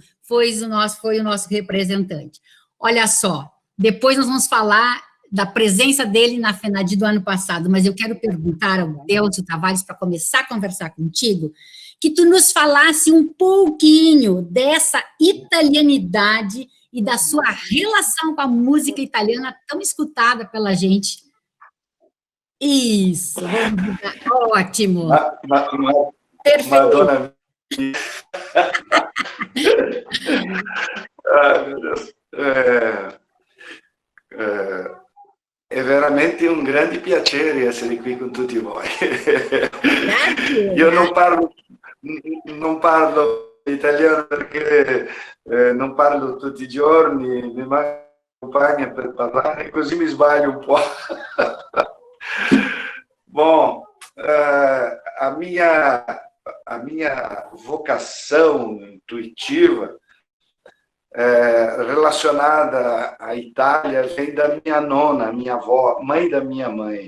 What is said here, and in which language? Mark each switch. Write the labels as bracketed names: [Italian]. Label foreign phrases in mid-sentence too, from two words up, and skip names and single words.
[Portuguese] Foi o nosso representante. Olha só, depois nós vamos falar da presença dele na FENADI do ano passado, mas eu quero perguntar ao Délcio Tavares, para começar a conversar contigo, que tu nos falasse um pouquinho dessa italianidade e da sua relação com a música italiana tão escutada pela gente. Isso, ótimo. Perfeito. Madonna. Meu Deus. [Italian] È veramente un grande piacere essere qui con tutti voi. Io non parlo italiano perché non parlo tutti i giorni, mi manca compagna per parlare, così mi sbaglio un po'. [Portuguese] Bom, a minha vocação intuitiva relacionada à Itália vem da minha nona, minha avó, mãe da minha mãe.